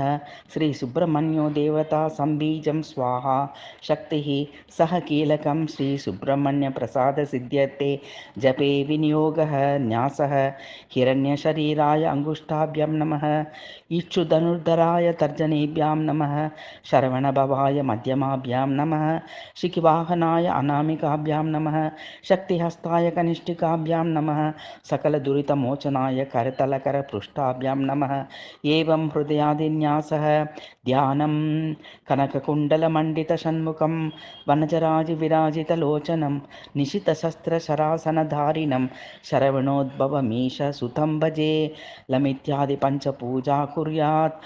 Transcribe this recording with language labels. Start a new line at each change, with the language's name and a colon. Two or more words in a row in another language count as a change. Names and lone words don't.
Sanskrit: శ్రీ సుబ్రహ్మణ్యో దేవతా సంబీజం స్వాహా శక్తి సహ కీలకం. శ్రీ సుబ్రహ్మణ్య ప్రసాద సిద్ధ్యర్థే జపే వినియోగః న్యాసః. హిరణ్య శరీరాయ అంగుష్టాభ్యాం నమః. ఇక్షుధనుర్ధరాయ తర్జనేభ్యాం నమః. శరవణభవాయ మధ్యమాభ్యాం నమః. शिखिवाहनाय अनामिकाभ्यां नमः. शक्तिहस्ताय कनिष्ठिकाभ्यां नमः. सकलदुरितमोचनाय करतलकरपृष्ठाभ्यां नमः. एवं हृदयादिन्यासः ध्यानं कनककुण्डलमण्डितषण्मुखं वनजराजिविराजितलोचनं निशितशस्त्रशरासनधारिणं शरवणोद्भवमीशसुतं भजे लमित्यादिपञ्चपूजा कुर्यात्.